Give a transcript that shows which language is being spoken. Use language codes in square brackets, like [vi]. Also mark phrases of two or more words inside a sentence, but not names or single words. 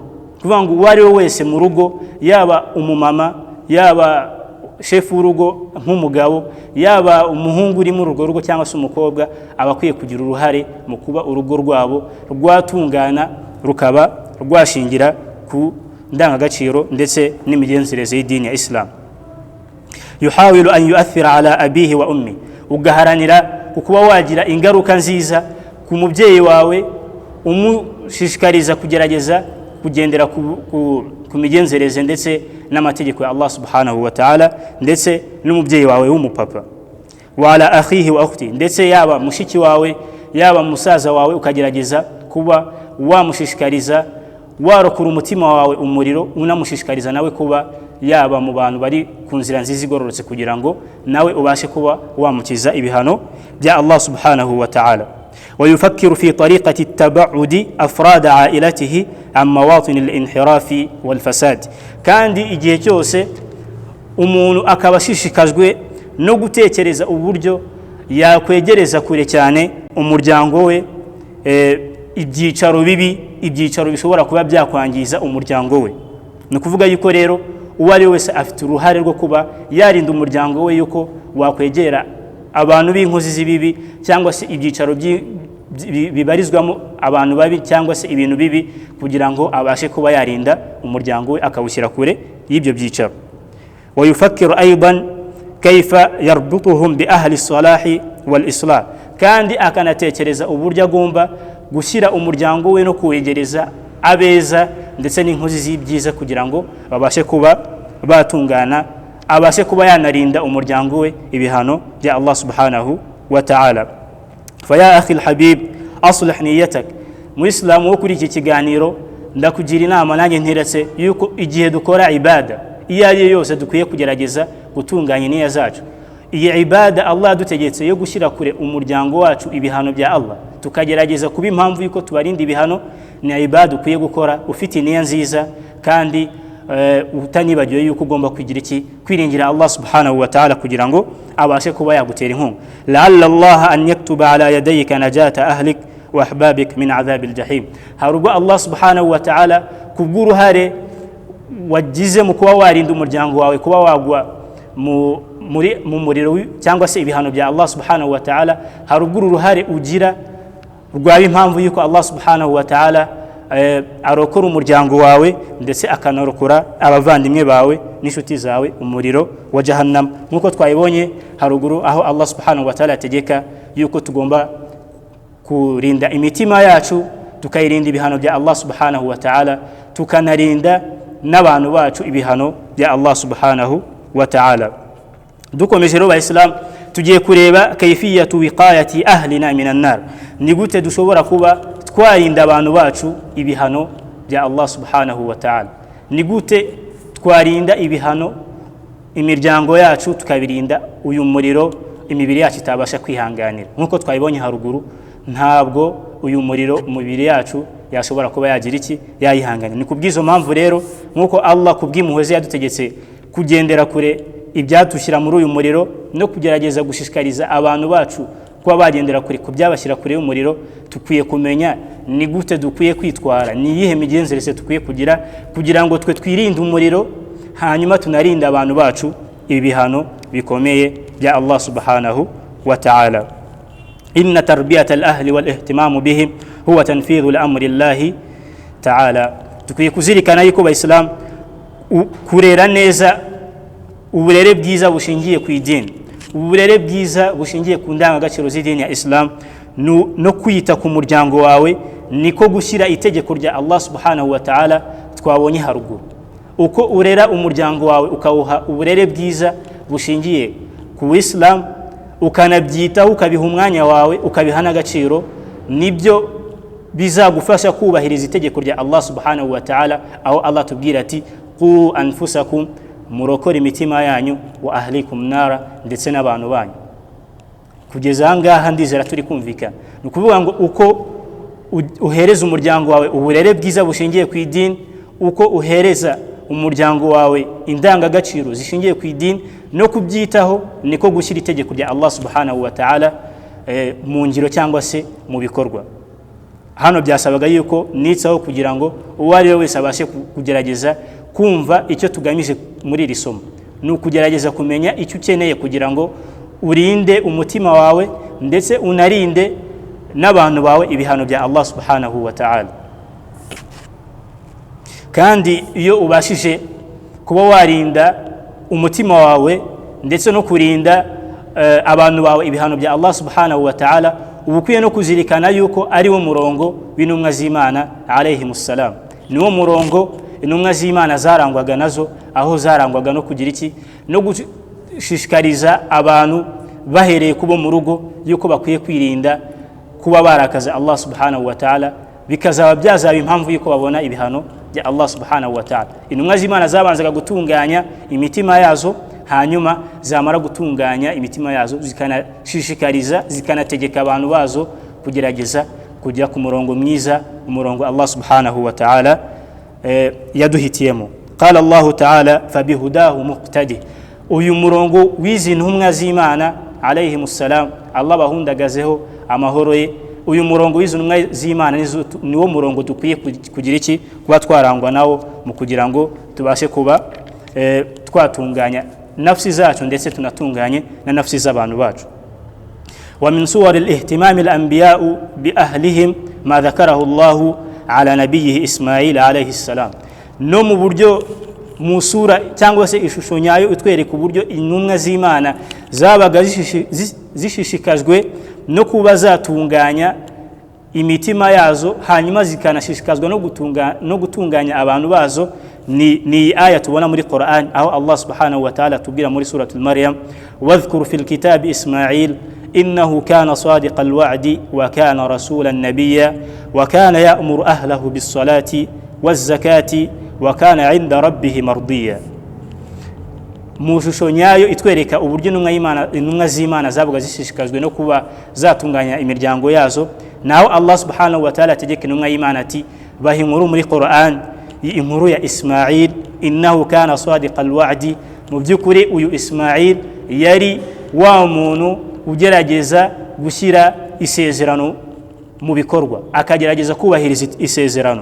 [rw] Kuvuga ngo uwari wese mu rugo, yaba umumama, yaba shefu w'urugo nk'umugabo, yaba umuhungu uri mu rugo cyangwa se umukobwa, abakwiye kugira uruhare mu kuba urugo rwabo rwatungana, rukaba rwashingira ku ndangagaciro ndetse n'imigenzereze y'idini ya Islam. [ar] يحاول أن يؤثر على أبيه وأمه, [rw] ugaharanira kuba wagira ingaruka nziza ku mubyeyi wawe, umushishikariza kugerageza kugendera ku migenzereze ndetse n'amategeko ya Allah [ar] سبحانه وتعالى, [rw] ndetse n'umubyeyi wawe w'umupapa. [ar] وعلى أخيه وأخته, [rw] ndetse yaba mushiki wawe, yaba musaza wawe, ukagerageza kuba wamushishikariza, warokura umutima wawe umuriro, unamushishikariza nawe kuba yaba mu bantu bari ku nzira nziza igororotse, kugira ngo nawe ubashe kuba wamukiza ibihano bya Allah [ar] سبحانه وتعالى. ويفكر في طريقة التبعد أفراد عائلته عن مواطن الانحراف والفساد. [rw] kandi igihe cyose umuntu akabashishikajwe no gutekereza uburyo yakwegereza kure cyane umuryango we ibyicaro bibi, ibyicaro bishobora kuba byakwangiza umuryango we. Ni kuvuga yuko rero uwari wese afite uruhare rwo kuba yarinda umuryango we yuko wakwegera abantu b'inkozi z'ibibi cyangwa se ibyicaro bibarizwamo abantu babi cyangwa se ibintu bibi, kugira ngo abashe kuba yarinda umuryango we akawushyira kure y'ibyo byicaro. [ar] ويفكر أيضا كيف يربطهم بأهل الصلاح والإصلاح, [rw] kandi akanatekereza uburyo agomba gushyira umuryango we no kuwegereza abeza ndetse n'inkozi z'ibyiza, kugira ngo babashe kuba batungana, abashe kuba yanarinda umuryango we ibihano bya Allah [ar] سبحانه وتعالى. فيا أخي الحبيب أصلح نيتك [rw] muislamu wo kuri iki kiganiro ndakugira inama nanjye ntiretse yuko igihe dukora ibada iyo ari yose dukwiye kugerageza gutunganya niyya zacu. Iyi ibada Allah dutegetse yo gushyira kure umuryango wacu ibihano bya Allah tukagerageza kuba impamvu yuko tubarinda ibihano, ni ibada ukwiye gukora ufite niyya nziza kandi utanibagiwe yuko ugomba kugira iki kwiringira Allah [ar] سبحانه وتعالى [rw] kugira ngo abashe kuba yagutera inkunga. [ar] لعل الله أن يكتب على يديك نجاة أهلك وأحبابك من عذاب الجحيم. [rw] Harugo Allah [ar] سبحانه وتعالى [rw] kubw'uruhare wagize mu kuba warinda umuryango wawe kuba wagwa mu muriro cyangwa se ibihano [ar] bya Allah سبحانه وتعالى, [rw] harugo uruhare ugira rwaba impamvu yuko Allah [ar] سبحانه وتعالى [rw] arokora umuryango wawe ndetse akanarokora abavandimwe bawe n'inshuti zawe umuriro wa jahannam, nkuko twayibonye haruguru aho Allah [ar] سبحانه وتعالى [rw] ategeka yuko tugomba kurinda imitima yacu tukayirinda ibihano bya Allah [ar] سبحانه وتعالى, [rw] tukanarinda n'abantu bacu ibihano bya Allah [ar] سبحانه وتعالى. [rw] Dukomeje rero Islam tugiye kureba [ar] كيفية وقاية أهلنا من النار, [rw] ni gute dushobora kuba twarinda abantu bacu ibihano bya Allah [ar] سبحانه وتعالى, [rw] ni gute twarinda ibihano imiryango yacu tukabirinda uyu muriro imibiri yacu itabasha kwihanganira. Nkuko twayibonye haruguru, ntabwo uyu muriro umubiri yacu yashobora kuba yagira iki yayihanganira. Ni kubwizo mpamvu rero nkuko Allah kubw'impuhwe yadutegetse kugendera kure ibyatushyira muri uyu muriro no kugerageza gushishikariza abantu bacu kuba bagendera kure kubyabashyira kure y'umuriro, tukwiye kumenya ni gute dukwiye kwitwara, ni yihe migenzereze tukwiye kugira ngo twe twirinde umuriro hanyuma tunarinda abantu bacu ibihano bikomeye bya Allah [ar] سبحانه وتعالى. إن تربية الأهل والاهتمام بهم هو تنفيذ الأمر الله تعالى. [rw] Tukwiye kuzirikana yuko Abayisilamu kurera neza uburere bwiza bushingiye ku idini, uburere bwiza bushingiye ku ndangagaciro z'idini ya Islam no kwita ku muryango wawe niko gushyira itegeko rya Allah [ar] سبحانه وتعالى [rw] twabonye haruguru. Uko urera umuryango wawe ukawuha uburere bwiza bushingiye ku Islam, ukanabyitaho ukabiha umwanya wawe ukabiha n'agaciro, nibyo bizagufasha kubahiriza itegeko rya Allah [ar] سبحانه وتعالى, [rw] aho Allah tubwira ati [ar] قوا أنفسكم [rw] murokora imitima yanyu [ar] وأهليكم نارا, [rw] ndetse n'abantu banyu. Kugeza ngaha ndizera turi kumvikana, ni ukuvuga ngo uko uhereza umuryango wawe uburere bwiza bushingiye ku idini, uko uhereza umuryango wawe indangagaciro zishingiye ku idini no kubyitaho, niko gushyira itegeko rya Allah [ar] سبحانه وتعالى [rw] mu ngiro cyangwa se mu bikorwa. Hano byasabaga yuko nitsaho kugira ngo uwo ari we wese abashe kugerageza kumva icyo tugamije muri iri somo, ni ukugerageza kumenya icyo ukeneye kugira ngo urinde umutima wawe ndetse unarinde n'abantu bawe ibihano bya Allah [ar] سبحانه وتعالى. [rw] Kandi iyo ubashije kuba warinda umutima wawe ndetse no kurinda abantu bawe ibihano bya Allah [ar] سبحانه و ta'ala, [rw] ubukwiye no kuzirikana yuko ari wo murongo w'intumwa z'Imana [ar] عليهم السلام, [rw] ni wo murongo intumwa z'Imana zarangwaga nazo, aho zarangwaga no kugira iki no gushishikariza abantu bahereye kubo mu rugo yuko bakwiye kwirinda kuba barakaza Allah [ar] سبحانه وتعالى, [rw] bikazaba byazaba impamvu yuko babona ibihano bya Allah [ar] سبحانه وتعالى. [rw] Intumwa z'Imana zabanzaga gutunganya imitima yazo, hanyuma zamara gutunganya imitima yazo zikanashishikariza zikanategeka abantu bazo kugerageza kujya ku murongo mwiza, umurongo Allah [ar] سبحانه وتعالى [rw] yaduhitiyemo. [ar] قال الله تعالى فبهداهم اقتده, [rw] uyu murongo w'izi ntumwa z'Imana [ar] عليهم السلام, [rw] Allah bahundagazeho amahoro ye, uyu murongo w'izo ntumwa z'Imana niwo murongo dukwiye kugira iki kuba twarangwa nawo mu kugira ngo tubashe kuba twatunganya nafsi zacu ndetse tunatunganye na nafsi z'abantu bacu. [ar] ومن صور اهتمام الأنبياء بأهليهم ما ذكره الله على نبيه إسماعيل عليه السلام, [rw] no mu buryo musura cyangwa se ishusho nyayo utwereka uburyo intumwa z'Imana zabaga zishishikajwe no kuba zatunganya imitima yazo, hanyuma zikanashishikazwa no gutunganya abantu bazo. Ni aya tubona muri Qur'an aho Allah subhanahu wa ta'ala tubwira muri suratul Maryam, [ar] واذكر في الكتاب إسماعيل إنه كان صادق الوعد وكان رسولا نبيا وكان يأمر أهله بالصلاة والزكاة وكان عند ربه مرضيا. [rw] mu shusho nyayo itwereka uburyo intumwa z'Imana zavuga zishishikajwe no kuba zatunganya imiryango yazo, naho Allah [ar] سبحانه وتعالى [rw] ategeka intumwa y'Imana ati baha inkuru muri Qur'an, inkuru ya Ismail, [ar] إنه كان صادق الوعد, [rw] mu byukuri uyu Ismail yari wa muntu ugerageza gushyira isezerano mu bikorwa, akagerageza kubahiriza isezerano.